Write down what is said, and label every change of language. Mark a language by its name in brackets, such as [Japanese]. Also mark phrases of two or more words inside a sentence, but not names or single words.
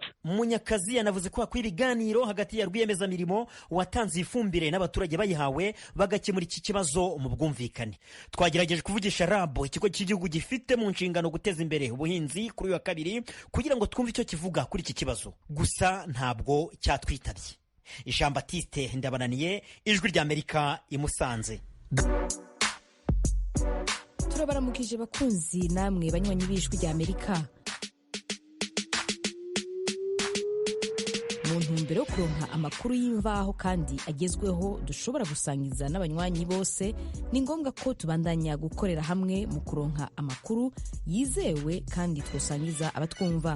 [Kinyarwanda] Munyakazi yanavuze ko hakwiye ibiganiro hagati ya rwiyemezamirimo watanze ifumbire n'abaturage bayihawe bagakemura iki kibazo mu bwumvikane. Twagerageje kuvugisha RAB, ikigo cy'igihugu gifite mu nshingano guteza imbere ubuhinzi, kuri wa kabiri kugira ngo twumve icyo kivuga kuri iki kibazo, gusa ntabwo cyatwitabye. Jean Baptiste Ndabananiye, Ijwi ry'Amerika i Musanze. [Rundi] Turabaramukije bakunzi namwe banywanyi b'Ijwi ry'Amerika. Mu ntumbero yo kuronka amakuru y'imvaho kandi agezweho dushobora gusangiza n'abanywanyi bose, ni ngombwa ko tubandanya gukorera hamwe mu kuronka amakuru yizewe kandi twosangiza abatwumva.